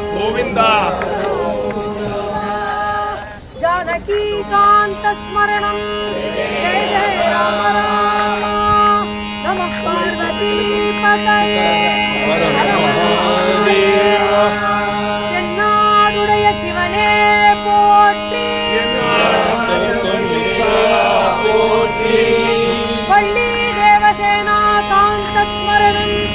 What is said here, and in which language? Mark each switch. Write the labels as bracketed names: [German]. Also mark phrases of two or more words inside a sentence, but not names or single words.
[Sanskrit] गोविंदा जानकी कांत स्मरणं जय जय राम राम नमः पार्वती पतये [Tamil] என்னாடுடைய சிவனே போற்றி [Sanskrit] वल्ली देवसेना कान्त स्मरणम्